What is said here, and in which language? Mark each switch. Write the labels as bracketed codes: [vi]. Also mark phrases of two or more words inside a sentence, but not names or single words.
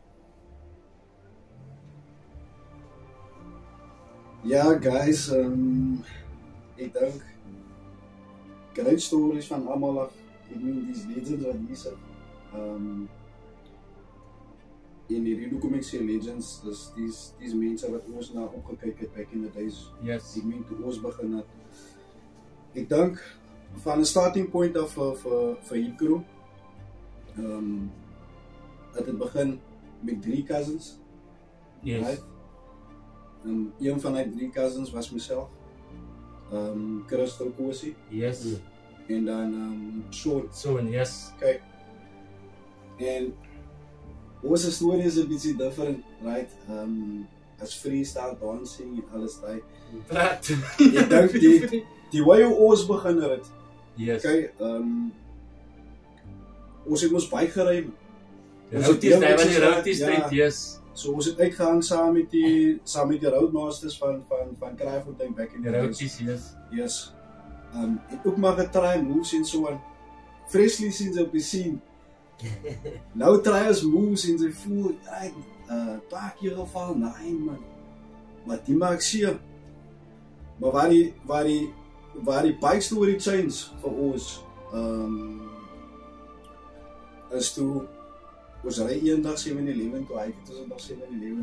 [af] Ja, guys, ek dink [en] great stories [af] van almal af. Ek meen [en] these legends [af] wat hier sit. In die Rido kom ek sê legends, dis these mense wat ons na opgekyk het [en] back in the days. Yes. [af] Ek meen toe ons begin het. Ek dink van 'n [en] starting point [af] af vir Hip Crew. Het begin met 3 cousins. [en] Yes. Right? [af] En een van die 3 cousins was myself. Crystal Kosi. [en] Yes. [af] En dan [en] Sean, yes. [af] Okay. En onze story is 'n bietjie different, right? As [en] freestyle dancing [af] en alles daai. Ek dink die way hoe ons begin het. [en] Yes. [af] Okay, ons het mos baie gery. Ons het die Roadies tyd, yes. So ons het uitgegaan saam met die Roadmasters van Kraaifontein [en] back in the days. Roadies, yes. Yes. [af] Ek ook maar getry moves en so aan. Freshly sinds op die scene. Nou try ons moves en sy voel paar keer geval, nee man. Maar die maak seer. Maar waar die bike story change vir ons is toe ons ry eendag 7-Eleven toe, hy het ons nog 7-Eleven.